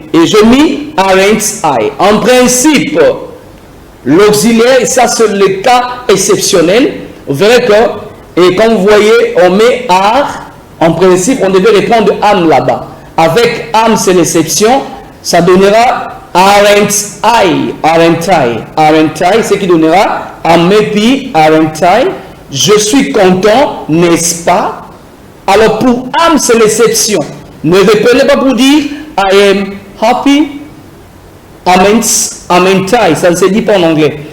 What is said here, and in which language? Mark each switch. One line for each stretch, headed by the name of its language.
French: Et je mis
English: aren't I.
French: En principe, l'auxiliaire, ça c'est le cas exceptionnel. Vous verrez que, et quand vous voyez, on met are. En principe, on devait répondre am là-bas. Avec am, c'est l'exception. Ça donnera
English: aren't I. Aren't I. Aren't I,
French: ce qui donnera
English: I'm happy, aren't I.
French: Je suis content, n'est-ce pas? Alors pour am, c'est l'exception. Ne répondez pas pour dire
English: I am happy, aren't I.
French: Ça ne se dit pas en anglais.